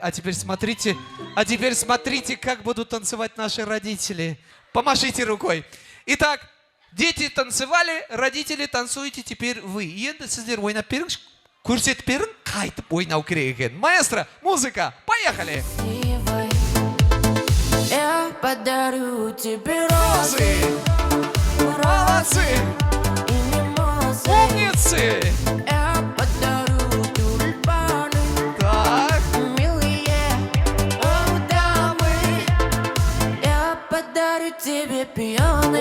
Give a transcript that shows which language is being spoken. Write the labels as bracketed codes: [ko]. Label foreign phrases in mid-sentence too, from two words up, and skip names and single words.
[ru] А теперь смотрите, как будут танцевать наши родители. Помашите рукой. Итак, дети танцевали, родители танцуете теперь вы. [kk] Енді сіздер ойнап беріңіз, көрсетіп берің, қайтып ойнау керек екен. [ru] Маэстро, музыка, поехали! Я подарю тебе розы. Молодцы! Умницы! Тебе пионы.